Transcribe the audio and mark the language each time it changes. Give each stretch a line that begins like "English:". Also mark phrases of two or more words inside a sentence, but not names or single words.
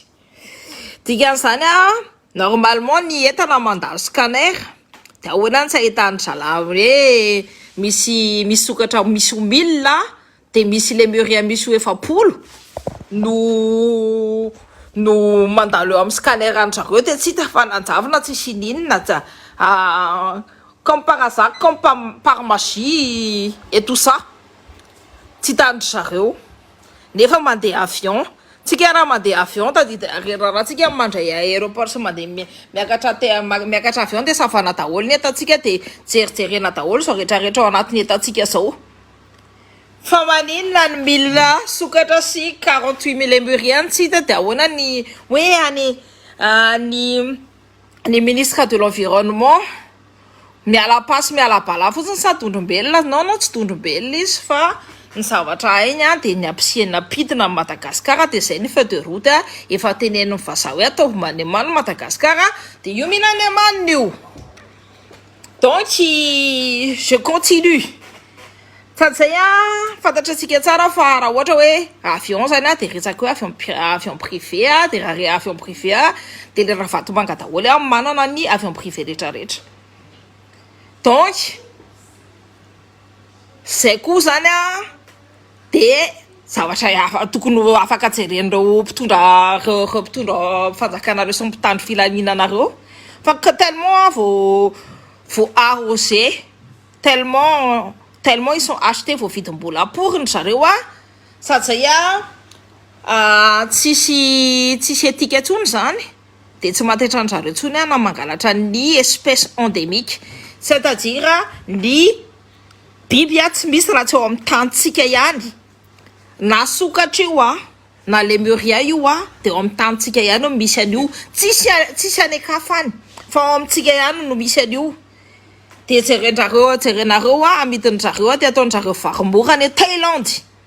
Malagasy: Dikan'izany normalement ny entana mandalo scanner dia ahoana ny tsy ahitany zalahy hoe misy sokatra misy 1000 dia misy lemurien misy 700 no mandalo eo amin'ny scanner an-jareo dia tsy hita fananjavana tsy sininina
French: comme par hasard, comme par magie et tout ça.
Malagasy: Tsy hitan'ny zareo nefa mandeha avion. Tsika raha mandeha avion raha tsika mandray aéroport sy mandeha miakatra avion dia savana daholo ny etantsika dia jerijerena daholo zao rehetrarehetra ao anatiny etantsika zao. Fa maninona ny 1000 sokatra sy 48 000 lemurien tsy hita dia ahoana ny hoe ny
French: ministre de l'environnement
Malagasy: miala pasy miala bala fotsiny sa tondrombelona non tsy tondrombelona izy fa ny zavatra iny dia ny ampisihana pitina amin'ny Madagasikara dia izay ny
French: feuille de route
Malagasy: efa tenenin'ny vazaha hoe ataovy manimano Madagasikara dia io mihina ny amanina io.
French: Donc je continue.
Malagasy: Satsay fantatra antsika tsara fa raha ohatra hoe avion zany dia resaka hoe
French: avion privé
Malagasy: dia raha
French: avion privé
Malagasy: dia le raha vatomanga daholo manana ny
French: avion privé
Malagasy: rehetrarehetra. Donc zay koa zany dia zavatra tokony afaka jeren'ireo mpitondra fanjakanareo sy mpitandro filaminanareo fa tellement vao arrosé tellement
French: ils sont achetés
Malagasy: vao vidim-bola pour ny zareo sady zay tsisy etika tsony zany dia tsy matetra ny zareo tsony na mangalatra ny
French: espèce endémique,
Malagasy: c'est-à-dire ny biby tsy misy raha tsy ao amin'ny tantsika ihany, na sokatra io na lemurien io dia ao amin'ny tantsika ihany no misy an'io, tsisy any akafany fa ao amintsika ihany no misy an'io. Dia jerenareo amidin'zareo dia ataon'zareo varimora any Thaïlande.